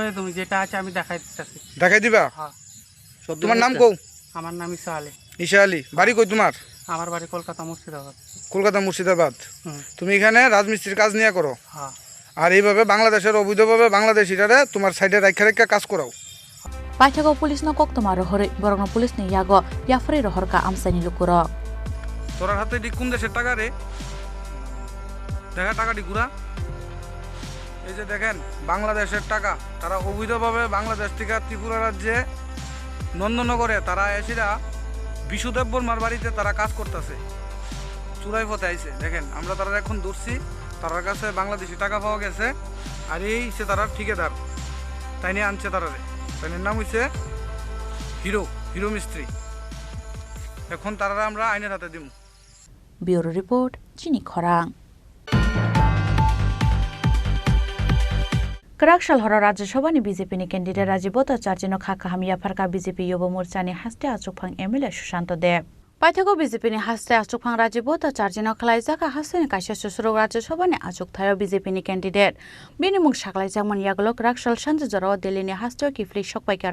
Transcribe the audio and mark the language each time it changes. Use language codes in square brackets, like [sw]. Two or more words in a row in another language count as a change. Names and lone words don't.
[bn] কই তুমি যেটা আছে আমি দেখাই দিতেছি দেখাই দিবা হ্যাঁ তোমার নাম কও আমার নাম ঈশা আলী ঈশা আলী বাড়ি কই তোমার আমার বাড়ি কলকাতা মুর্শিদাবাদ কলকাতা মুর্শিদাবাদ তুমি এখানে রাজমিস্ত্রির কাজ নিয়ে করো হ্যাঁ আর এইভাবে বাংলাদেশের অবৈধভাবে বাংলাদেশিরারে তোমার সাইডে রাখা কাজ করাও [trp] पाइथागो पुलिस न कक्तमा रहरै बरंग पुलिस नि यागो याफरे रहरका आमसानि लुकुरक [bn] তোর হাতে ডি কোন দেশের টাকা রে দেখা টাকাটি ঘুরা এই যে দেখেন বাংলাদেশের টাকা তারা অবৈধভাবে বাংলাদেশ থেকে ত্রিপুরা রাজ্যে নন্দনগরে তারা এসিরা বিশুদেব বর্মার বাড়িতে তারা কাজ করতেছে চুরাই পথে আইছে দেখেন আমরা তারা এখন ধরছি তার কাছে বাংলাদেশি টাকা পাওয়া গেছে আর এই সে তারা ঠিকাদার তাই নিয়ে আনছে তারারে তাইনের নাম হইছে হিরো মিস্ত্রি এখন তারা আমরা আইনের হাতে দিব [en] bureau report [trp] চিনি খরাং कराकशाल हर राज्यसभानि बीजेपीनि कैंडिडेट राजीव भट्टाचार्यनो खाका हामिया फारका बीजेपी युवा मोर्चानि हास्ते आचुकफां एमएलए सुशांत देव पाइथागो बीजेपीनि हास्ते आचुकफां राजीव भट्टाचार्यनो खलायजाका हास्तेनि कायसा सुसुरग राज्यसभानि आचुकथायाव बीजेपीनि कैंडिडेट बेनि मुं साख्लायजाकमोन यागलो कराकशाल सानजराव दिल्लीनि हास्तेयाव किफ्लि सकपायका